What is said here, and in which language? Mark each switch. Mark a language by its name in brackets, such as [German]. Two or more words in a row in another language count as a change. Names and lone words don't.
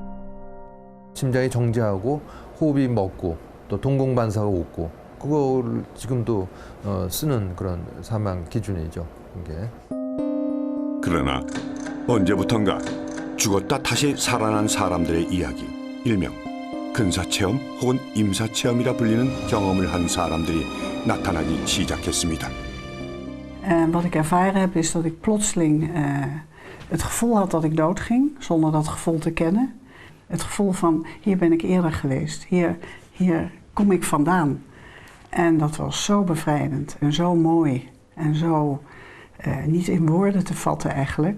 [Korean] 심장이 정지하고 호흡이 멎고 또 동공반사가 웃고 그거를 지금도 쓰는 그런 사망 기준이죠. 이게. 그러나 언제부턴가 죽었다 다시 살아난 사람들의 이야기, 일명 근사체험 혹은 임사체험이라 불리는 경험을 한 사람들이 나타나기 시작했습니다. [Dutch] Wat ik ervaren heb is dat ik plotseling het gevoel had dat ik doodging, zonder dat gevoel te kennen. Het gevoel van hier ben ik eerder geweest, hier kom ik vandaan. En dat was zo bevrijdend en zo mooi en zo niet in woorden te vatten eigenlijk.